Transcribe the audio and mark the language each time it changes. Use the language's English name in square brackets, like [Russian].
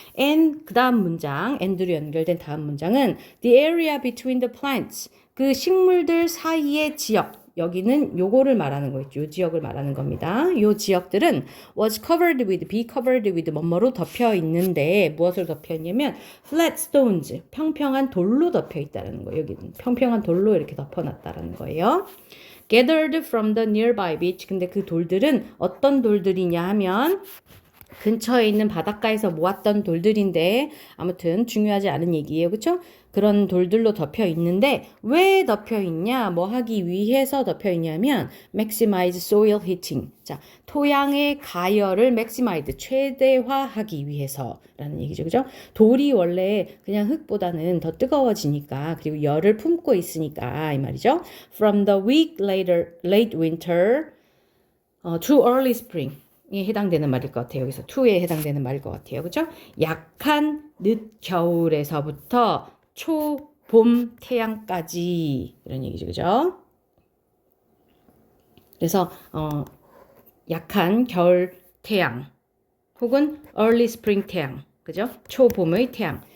[Korean] and 그 다음 문장, and로 연결된 다음 문장은 [English] the area between the plants, [Korean] 그 식물들 사이의 지역, 여기는 요거를 말하는 거겠죠. 요 지역을 말하는 겁니다. 요 지역들은 [English] was be covered with [Korean] 뭐뭐로 덮여 있는데 무엇을 덮여 있냐면 [English] flat stones, [Korean] 평평한 돌로 덮여 있다는 거예요. 여기는 평평한 돌로 이렇게 덮어놨다는 거예요. [English] gathered from the nearby beach. [Korean] 근데 그 돌들은 어떤 돌들이냐 하면 근처에 있는 바닷가에서 모았던 돌들인데 아무튼 중요하지 않은 얘기예요. 그렇죠? 그런 돌들로 덮여 있는데 왜 덮여 있냐? 뭐 하기 위해서 덮여 있냐면 [English] maximize soil heating. [Korean] 자, 토양의 가열을 maximize 최대화하기 위해서라는 얘기죠. 그죠? 돌이 원래 그냥 흙보다는 더 뜨거워지니까 그리고 열을 품고 있으니까 이 말이죠. [English] From the weak late winter to early spring. [Korean] 에 해당되는 말일 것 같아요. 여기서 to에 해당되는 말일 것 같아요. 그죠? 약한 늦겨울에서부터 초봄 태양까지 이런 얘기죠. 그죠? 그래서 약한 겨울 태양 혹은 [English] early spring [Korean] 태양. 그죠? 초봄의 태양.